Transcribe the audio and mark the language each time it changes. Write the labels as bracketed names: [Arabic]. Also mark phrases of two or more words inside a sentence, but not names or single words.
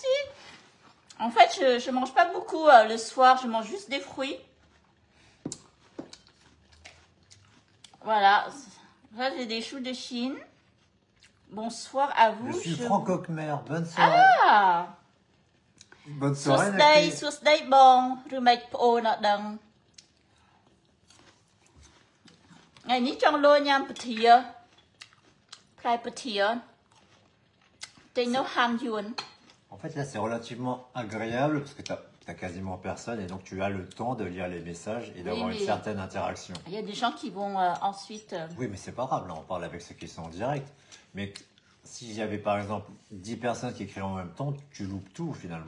[French] En fait, je mange pas beaucoup le soir. Je mange juste des fruits. Voilà. Là, j'ai des choux de Chine. Bonsoir à vous. Je suis Franco Khmer. Bonne soirée. Ah! Bonne soirée, [Khmer] សួស្ដីបងឬម៉េចប្អូនអត់ដឹងថ្ងៃនេះចង់លោញ៉ាំពធាផ្លែពធាទិញនៅហាងយួន [French] En fait, là, c'est relativement agréable parce que t'as quasiment personne et donc tu as le temps de lire les messages et d'avoir une certaine interaction. Il y a des gens qui vont ensuite... Oui, mais c'est pas grave, là, on parle avec ceux qui sont en direct. Mais s'il y avait par exemple 10 personnes qui écrivent en même temps, tu loupes tout finalement.